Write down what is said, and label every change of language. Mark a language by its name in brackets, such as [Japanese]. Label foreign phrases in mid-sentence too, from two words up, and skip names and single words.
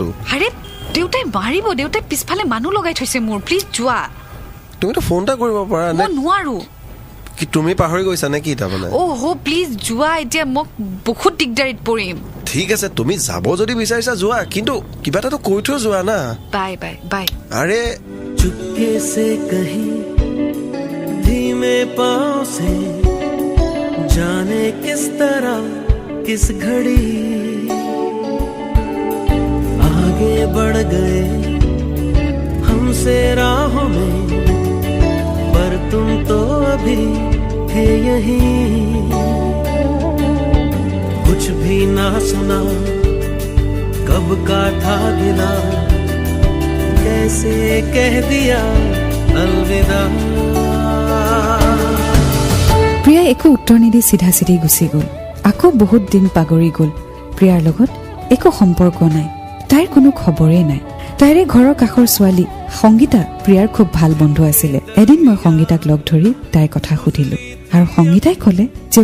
[Assamese] আৰে দেউতাই মাৰিব দেউতাই পিছফালে মানুহ লগাই থৈছে মোৰ প্লিজ যোৱা তুমিতো ফোন এটা কৰিব পাৰা নে মই নোৱাৰো কি তুমি পাহৰি গৈছা নে কি তাৰমানে প্লিজ যোৱা এতিয়া মোক বহুত দিগদাৰিত পৰিম ঠিক আছে তুমি যাব যদি বিচাৰিছা যোৱা কিন্তু কিবা এটাতো কৈ থৈ যোৱা না বাই বাই বাই আৰে [Hindi] चुपके से कहीं धीमे पाँव से जाने किस तरह किस घड़ी आगे बढ़ गए हमसे राहों में पर तुम तो अभी थे यहीं कुछ भी ना सुना कब का था गिला कैसे कह दिया अलविदा [Assamese] প্ৰিয়া একো উত্তৰ নিদি চিধা চিধি গুচি গ'ল আকৌ বহুত দিন পাগৰি গ'ল প্ৰিয়াৰ লগত একো সম্পৰ্ক নাই তাইৰ কোনো খবৰেই নাই তাইৰে ঘৰৰ কাষৰ ছোৱালী সংগীতা প্ৰিয়াৰ খুব ভাল বন্ধু আছিলে এদিন মই সংগীতাক লগ ধৰি তাইৰ কথা সুধিলো আৰু সংগীতাই ক'লে যে